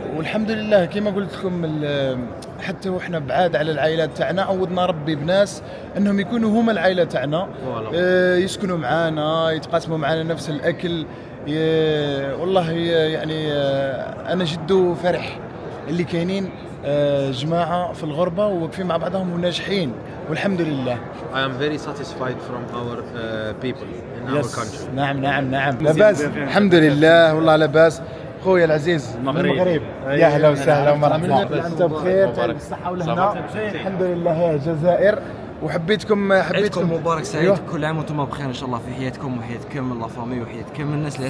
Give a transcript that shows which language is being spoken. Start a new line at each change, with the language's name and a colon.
Arabic: والحمد لله كما قلت لكم حتى واحنا بعاد على العائلات تاعنا عودنا ربي بناس انهم يكونوا هما العائله تاعنا، يسكنوا معانا، يتقاسموا معانا نفس الاكل. والله يعني انا جد فرح اللي كاينين جماعه في الغربه وواقفين مع بعضهم وناجحين والحمد لله.
English: I am very satisfied from our people in our country.
Arabic: نعم لاباس الحمد لله والله لاباس. خويا العزيز من المغرب يا اهلا وسهلا ومرحبا. انت بخير بالصحه والهنا الحمد لله يا الجزائر. وحبيتكم عيدكم مبارك سعيد. كل عام وانتم بخير ان شاء الله في حياتكم وحياتكم لا فامي وحياتكم الناس اللي